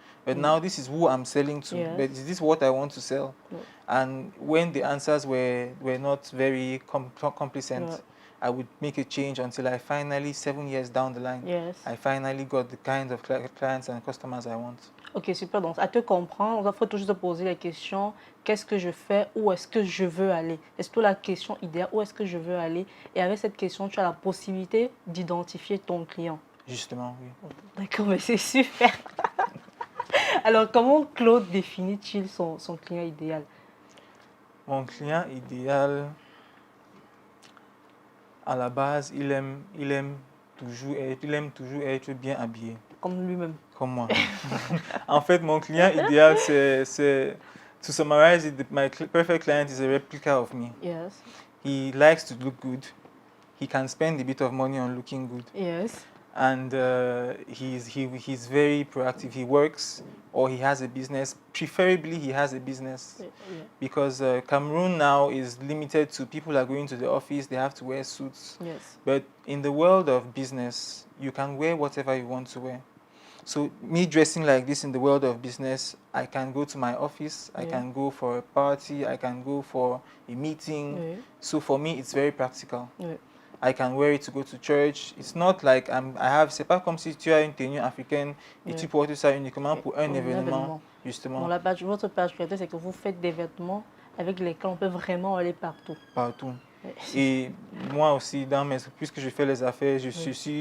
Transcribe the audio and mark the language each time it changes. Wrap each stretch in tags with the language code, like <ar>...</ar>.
<en>But now this is who I'm selling to. Yes. But is this what I want to sell? Yeah. And when the answers were not very complacent, Yeah. I would make a change until I finally, 7 years down the line, Yes. I finally got the kind of clients and customers I want.</en> <fr>Ok, super. Donc, à te comprendre, il faut toujours se poser la question, qu'est-ce que je fais, où est-ce que je veux aller? Est-ce que la question idéale, où est-ce que je veux aller? Et avec cette question, tu as la possibilité d'identifier ton client. Justement, oui. D'accord, mais c'est super. Alors, comment Claude définit-il son client idéal? Mon client idéal, à la base, il aime il aime toujours être bien habillé, Comme lui-même. comme moi. En fait, mon client idéal,</fr> <en>to summarize it, perfect client is a replica of me. Yes. He likes to look good. He can spend a bit of money on looking good. Yes. And he's very proactive. He works or he has a business. Preferably, he has a business. Yeah. Because Cameroon now is limited to people are going to the office, they have to wear suits. Yes. But in the world of business, you can wear whatever you want to wear. So me dressing like this in the world of business, I can go to my office, I Yeah. can go for a party, I can go for a meeting. Yeah. So for me, it's very practical. Yeah. I can wear it to go to church. It's not like</en> <fr>c'est pas comme si tu as une tenue africaine et</fr> <en>Yeah.</en> <fr>tu portes ça uniquement pour un Pour un événement, justement, Bon, votre particularité, c'est que vous faites des vêtements avec lesquels on peut vraiment aller partout. partout. Ouais. Et moi aussi, puisque je fais les affaires, je Oui.</fr>